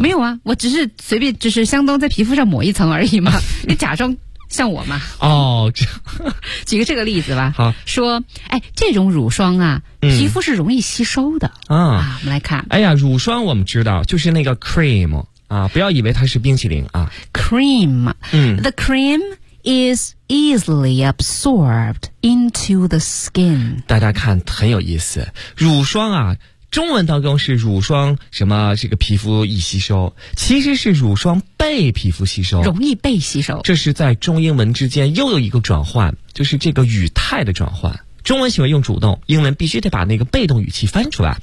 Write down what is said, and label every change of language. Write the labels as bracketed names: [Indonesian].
[Chinese] 没有啊，我只是随便，只是相当在皮肤上抹一层而已嘛。你假装。像我嘛，哦，这举个这个例子吧。好，说，哎，这种乳霜啊，皮肤是容易吸收的、我们来看。哎呀，乳霜我们知道，就是那个 cream 啊，不要以为它是冰淇淋啊。 [English] cream， the cream is easily absorbed into the skin。 [Chinese] 大家看，很有意思，乳霜啊。中文当中是乳霜什么这个皮肤易吸收，其实是乳霜被皮肤吸收，容易被吸收。这是在中英文之间又有一个转换，就是这个语态的转换。中文喜欢用主动，英文必须得把那个被动语气翻出来。